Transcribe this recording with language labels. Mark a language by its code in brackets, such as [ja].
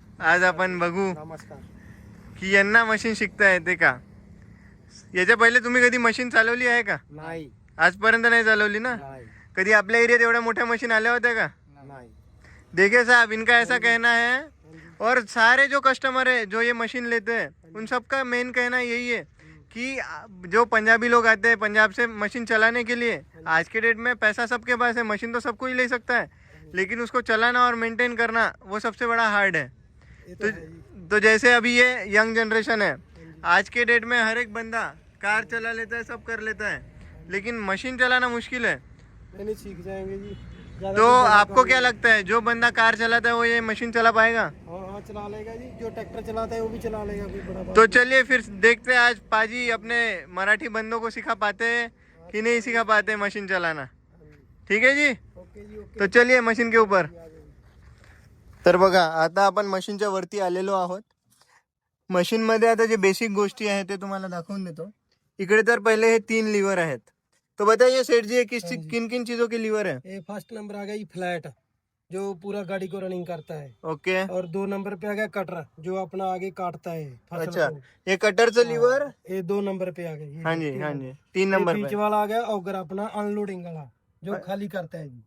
[mr] आज आपण बघू की यांना मशीन शिकता येते का. याच्या पहिले तुम्ही कधी मशीन चालवली आहे का? नाही. आजपर्यंत नाही चालवली ना. कधी आपल्या एरियात एवढ्या मोठ्या मशीन आल्या होत्या का? नाही. [hi] देखिए साहब, इनका ऐसा कहना है और सारे जो कस्टमर है जो ये मशीन लेते हैं उन सबका मेन कहना यही है कि जो पंजाबी लोग आते हैं पंजाब से मशीन चलाने के लिए, आज के डेट में पैसा सबके पास है, मशीन तो सबको ही ले सकता है, लेकिन उसको चलाना और मेंटेन करना वो सबसे बड़ा हार्ड है. तो जैसे अभी ये यंग जनरेशन है, आज के डेट में हर एक बंदा कार चला लेता है, सब कर लेता है, लेकिन मशीन चलाना मुश्किल है. नहीं सीख जाएंगे जी. तो आपको क्या लगता है जो बंदा कार चलाता है वो ये मशीन चला पाएगा? हाँ चला लेगा जी. जो ट्रैक्टर चलाता है वो भी चला लेगा. कोई बड़ा बात तो चलिए फिर देखते हैं आज पाजी अपने मराठी बंदों को सिखा पाते हैं कि नहीं सिखा पाते मशीन चलाना. ठीक है जी. ओके जी. ओके. तो चलिए मशीन के ऊपर. [mr] तर बघा, आता आपण मशीनच्या वरती आलेलो आहोत. मशीनमध्ये आता जे बेसिक गोष्टी आहेत ते तुम्हाला दाखवून देतो. इकडे तर पहिले हे 3 लीवर आहेत. [hi] तो बताइए सेठ जी, किन किन चीजों के लीवर है? ये फर्स्ट नंबर आ गया ये फ्लैट, जो पूरा गाड़ी को रनिंग करता है. ओके. और 2 नंबर पे आ गया कटर, जो अपना आगे काटता है फसल अच्छा, को. [mr] ये कटरचं लीवर. [hi] ये 2 नंबर पे आ गया ये. हाँ जी, हाँ जी. 3 नंबर बीच पे. वाला आ गया ऑगर, अपना अनलोडिंग वाला, जो खाली करता है जी.